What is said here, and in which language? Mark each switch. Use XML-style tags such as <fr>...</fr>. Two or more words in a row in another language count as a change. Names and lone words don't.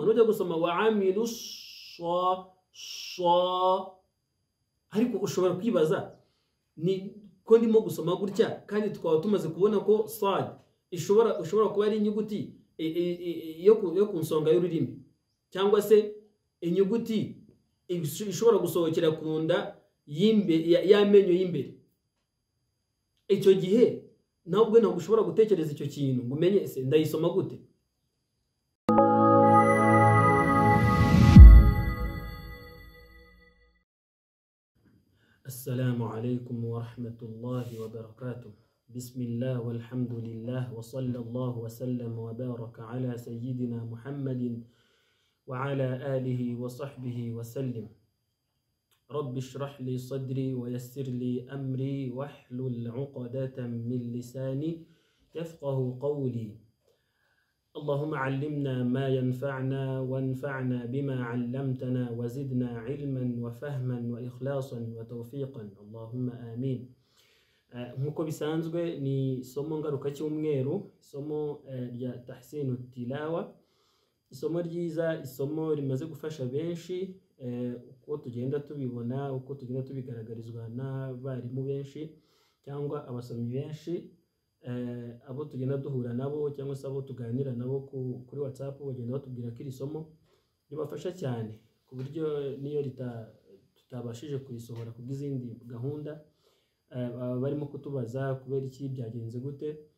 <rw>Nujya gusoma wa amilu ariko ushobora kwibaza, ni ko ndimo gusoma gutya kandi tukaba tumaze kubona ko sad ishobora kuba ari inyuguti yo ku nsonga y'ururimi, cyangwa se inyuguti ishobora gusohokera ku nda y'amenyo y'imbere. Icyo gihe ntabwo ushobora gutekereza icyo kintu ngo umenye ese ndayisoma gute.</rw> <ar>السلام عليكم ورحمة الله وبركاته. بسم الله والحمد لله وصلى الله وسلم وبارك على سيدنا محمد وعلى آله وصحبه وسلم. رب اشرح لي صدري ويسر لي أمري واحلل عقدة من لساني يفقهوا قولي. اللهم علمنا ما ينفعنا وانفعنا بما علمتنا وزدنا علما وفهما وإخلاصا وتوفيقا اللهم آمين.</ar> <rw>Nkuko bisanzwe ni isomo ngaruka cy'umweru, isomo rya</rw> <ar>تحسين التلاوة,</ar> <rw>isomo ryiza, isomo rimaze gufasha benshi, uko tugenda tubibona, uko tugenda tubigaragarizwa n'abarimu benshi cyangwa abasomyi benshi, abo tugenda duhura nabo cyangwa se abo tuganira nabo kuri WhatsApp, bagenda batubwira ko iri somo ribafasha cyane, ku buryo niyo tutabashije kurisohora ku bw'izindi gahunda barimo kutubaza kubera iki byagenze gute.</rw>